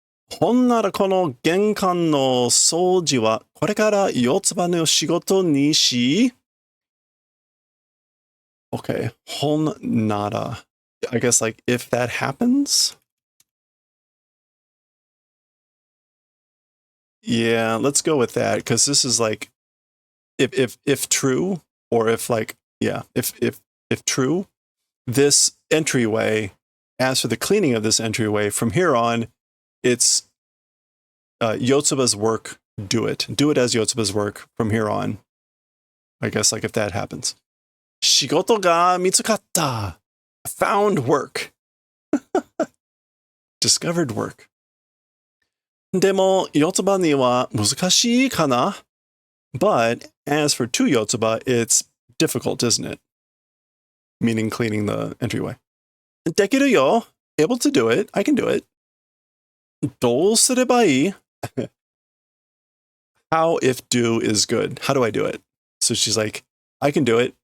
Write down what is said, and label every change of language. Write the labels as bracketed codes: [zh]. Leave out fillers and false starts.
[ja] ほんならこの玄関の掃除はこれから四つ葉の仕事にし Okay, ほんなら. [en] I guess like if that happens? Yeah, let's go with that because this is like if true or if like yeah, if true, this entryway, as for the cleaning of this entryway from here on, it's Yotsuba's work. Do it as Yotsuba's work from here on. I guess like if that happens. [ja] 仕事が見つかった. [en] Found work. Discovered work. [ja] でも、Yotsubaには難しいかな? [en] But as for to Yotsuba, it's difficult, isn't it? Meaning cleaning the entryway. [ja] できるよ. [en] Able to do it. I can do it. [ja] どうすればいい? [en] How if do is good. How do I do it? So she's like, I can do it.